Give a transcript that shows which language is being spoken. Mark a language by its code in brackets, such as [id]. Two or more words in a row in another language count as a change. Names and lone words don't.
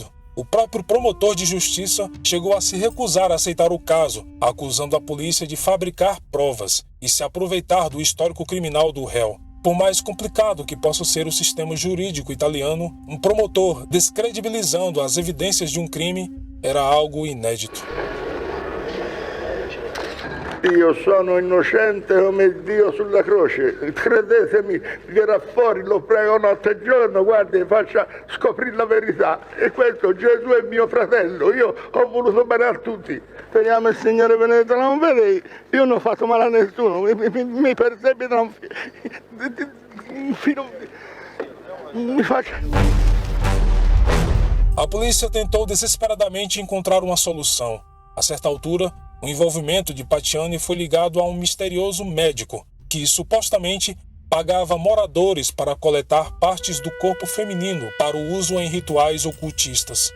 [pt] O próprio promotor de justiça chegou a se recusar a aceitar o caso, acusando a polícia de fabricar provas e se aproveitar do histórico criminal do réu. Por mais complicado que possa ser o sistema jurídico italiano, um promotor descredibilizando as evidências de um crime era algo inédito. [it] Io sono innocente come Dio sulla croce, credetemi, verrà fuori, lo prego notte e giorno, guardi, faccia scoprire la verità. E questo Gesù è mio fratello, io ho voluto bene a tutti. Speriamo il Signore Benedetto non vede, io non ho fatto male a nessuno, mi persebita un filo, mi faccia... [pt] A polícia tentou desesperadamente encontrar uma solução. A certa altura, o envolvimento de Patiani foi ligado a um misterioso médico que supostamente pagava moradores para coletar partes do corpo feminino para o uso em rituais ocultistas.